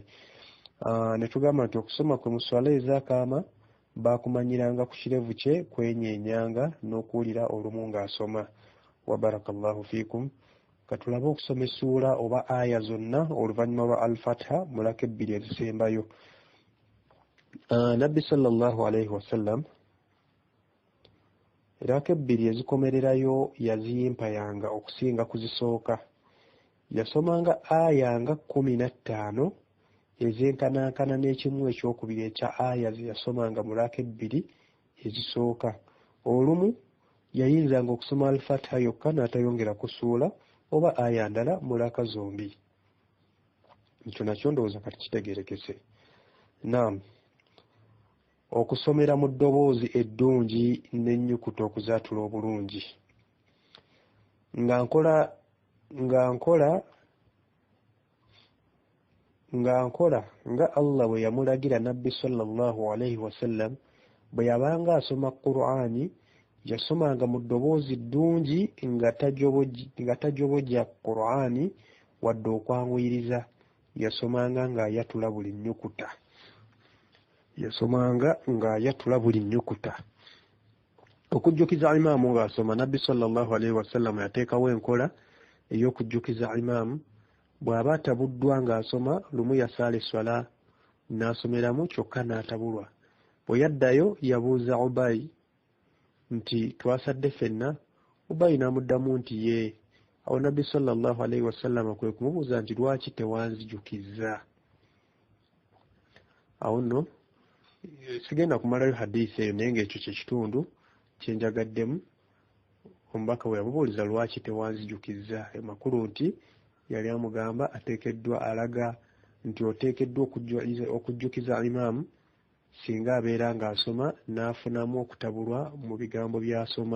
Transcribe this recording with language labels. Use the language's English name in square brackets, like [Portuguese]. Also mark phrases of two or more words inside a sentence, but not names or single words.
[Ganda] Ne tugamba nti okusoma kwe mu swala ez'akaama baakumanyiranga ku kirevu kye kwenyenyanga n'okuwulira olumu ng'asoma. [Arabic] وبارك الله فيكم. [Ganda] Katulabe okusoma essuula oba aya zonna oluvannyuma lwa al-Fatiha mu raka ebbiri ezisembayo. Nabbi [Arabic] صلى الله عليه وسلم [Ganda] raka ebbiri ezikomererayo yaziyimpayanga okusinga kuzisooka. Yasomanga aya nga 15 ezenkanankana n'ekimu ekyokubiri ekya aya ze yasomanga mu raka ebbiri ezisooka. Olumu yayinzanga okusoma al-Fatiha yokka n'atayongera kusuula oba aya ndala mu raka zombi. Ekyo nakyo ndowooza kati kitegeerekese. Naam, okusomera mu ddoboozi eddungi n'ennyukuta okuzaatula obulungi. nga nkola nga Allah bwe yamulagira Nabbi [Arabic] صلى الله عليه وسلم [Ganda] bwe yabanga asoma Qur'ani yasomanga mu ddoboozi ddungi nga tajobojja Qur'ani wadde okwanguyiriza. Yasomanga ng'ayatula buli nnyukuta. Okujjukiza imaamu ng'asoma, Nabbi [Arabic] صلى الله عليه وسلم [Ganda] yateekawo enkola ey'okujjukiza imaamu. Bw'aba atabuddwa ng'asoma, lumu yasaala esswala n'asomeramu kyokka n'atabulwa. Bwe yaddayo yabuuza Ubayi nti twasadde ffenna. Ubayi n'amuddamu nti ye. Awo Nabbi [Arabic] صلى الله عليه وسلم [Ganda] kwe kumubuuza nti lwaki tewanzijjukiza? Awo nno sigenda kumalayo hadiisi eyo, naye ng'ekyo kye kitundu kye njagaddemu. Omubaka bwe yamubuuliza lwaki tewanzijjukiza, amakulu nti yali amugamba ateekeddwa alaga nti oteekeddwa okujjukiza imaamu singa abeera ng'asoma n'afunamu okutabulwa mu bigambo by'asoma.